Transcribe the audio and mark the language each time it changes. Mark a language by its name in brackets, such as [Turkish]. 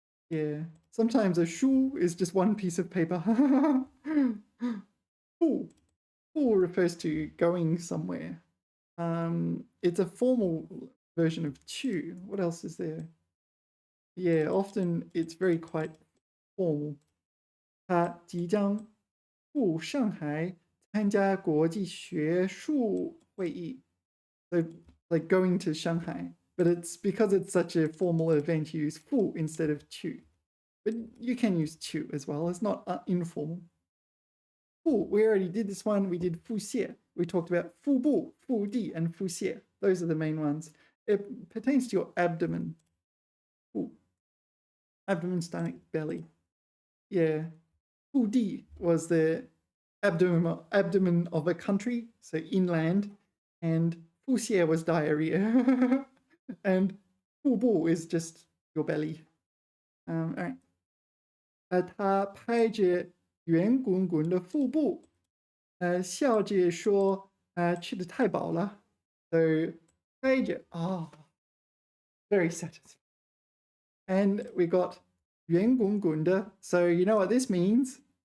[English] Yeah, sometimes a 书 is just one piece of paper. 赴 refers to going somewhere. It's a formal version of 去. What else is there? Yeah, often it's very quite formal. [Chinese] 他即将赴上海参加国际学术会议. [English] So, like going to Shanghai. But it's because it's such a formal event, you use 赴 instead of 去. But you can use 去 as well. It's not informal. 腹, we already did this one. We did 腹泻. We talked about 腹部, 腹地, and 腹泻. Those are the main ones. It pertains to your abdomen. 腹. Abdomen, stomach, belly. Yeah. 腹地 was the abdomen of a country, so inland. And 腹泻 was diarrhea. And 腹部 is just your belly. All right. [Chinese] 他拍着圆滚滚的腹部，笑着说，吃得太饱了。 [English] So 拍着, very satisfying. And we got 圆滚滚的. So you know what this means?